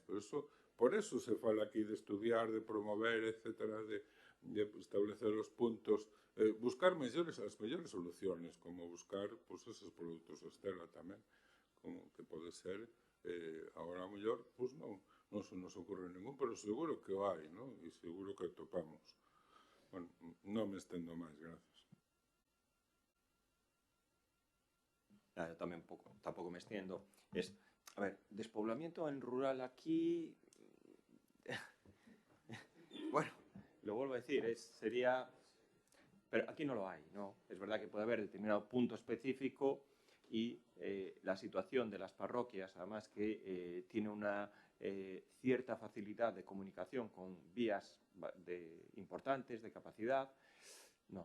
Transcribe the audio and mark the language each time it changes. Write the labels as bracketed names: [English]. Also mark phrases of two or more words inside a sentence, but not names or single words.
[Galician] Por eso se fala aquí de estudiar, de promover, etcétera, de establecer os puntos, buscar as mellores soluciones, como buscar esos produtos de Estela tamén, como que pode ser, agora a mellor, non se nos ocorre ningún, pero seguro que o hai, non? E seguro que topamos. Bueno, non me estendo máis, gracias. Eu tamén tampouco me extiendo. [Spanish] A ver, despoblamiento en rural aquí... Bueno, lo vuelvo a decir, sería... Pero aquí no lo hay, ¿no? Es verdad que puede haber determinado punto específico y la situación de las parroquias, además que tiene una cierta facilidad de comunicación con vías importantes, de capacidad, no.